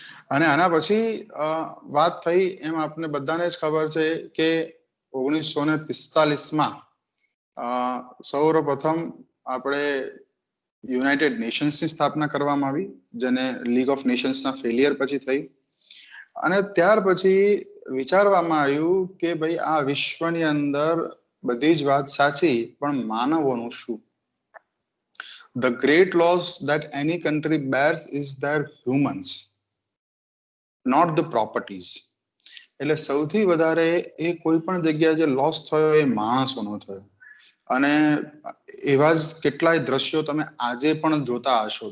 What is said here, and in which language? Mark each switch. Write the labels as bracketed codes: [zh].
[gu] અને આના પછી વાત થઈ એમ આપણે બધાને જ ખબર છે કે 1945માં સૌપ્રથમ આપણે યુનાઇટેડ નેશન્સની સ્થાપના કરવામાં આવી, જેને લીગ ઓફ નેશન્સના ફેલિયર પછી થઈ. અને ત્યાર પછી વિચારવામાં આવ્યું કે ભાઈ આ વિશ્વની અંદર બધી જ વાત સાચી, પણ માનવોનું શું? [en] The great loss that any country bears is their humans, not the properties. [gu] એટલે સૌથી વધારે એ કોઈ પણ જગ્યાએ જે લોસ થયો એ માણસોનો થયો. અને એવા જ કેટલાય દ્રશ્યો તમે આજે પણ જોતા હશો.